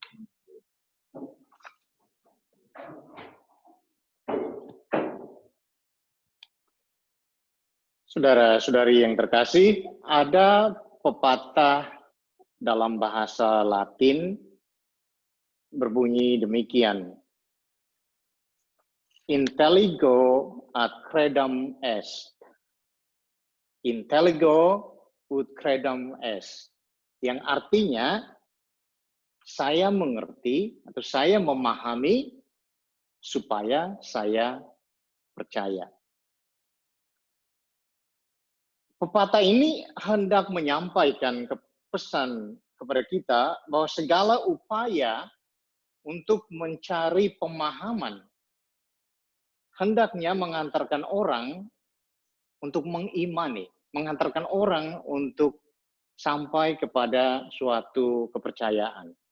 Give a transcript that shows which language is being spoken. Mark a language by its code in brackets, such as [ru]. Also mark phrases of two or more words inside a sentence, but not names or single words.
[id] Saudara-saudari yang terkasih, ada pepatah dalam bahasa Latin berbunyi demikian. [la] Intelligo ad credam est. Intelligo ut credam est. [id] Yang artinya, saya mengerti atau saya memahami supaya saya percaya. Pepatah ini hendak menyampaikan pesan kepada kita bahwa segala upaya untuk mencari pemahaman hendaknya mengantarkan orang untuk mengimani, mengantarkan orang untuk sampai kepada suatu kepercayaan.